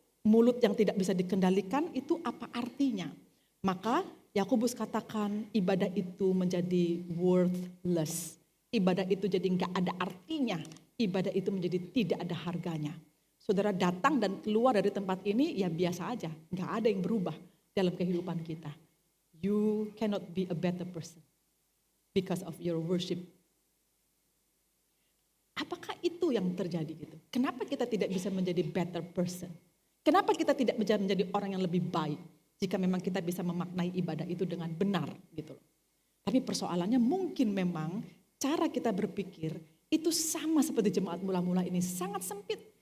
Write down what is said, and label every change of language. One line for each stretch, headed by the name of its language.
Indonesian: Mulut yang tidak bisa dikendalikan itu apa artinya. Maka Yakobus katakan ibadah itu menjadi worthless. Ibadah itu jadi gak ada artinya. Ibadah itu menjadi tidak ada harganya. Saudara datang dan keluar dari tempat ini ya biasa aja. Gak ada yang berubah dalam kehidupan kita.
English: You cannot be a better person because of your worship.
Indonesian: Apakah itu yang terjadi gitu? Kenapa kita tidak bisa menjadi better person? Kenapa kita tidak bisa menjadi orang yang lebih baik? Jika memang kita bisa memaknai ibadah itu dengan benar gitu. Tapi persoalannya mungkin memang cara kita berpikir itu sama seperti jemaat mula-mula ini sangat sempit.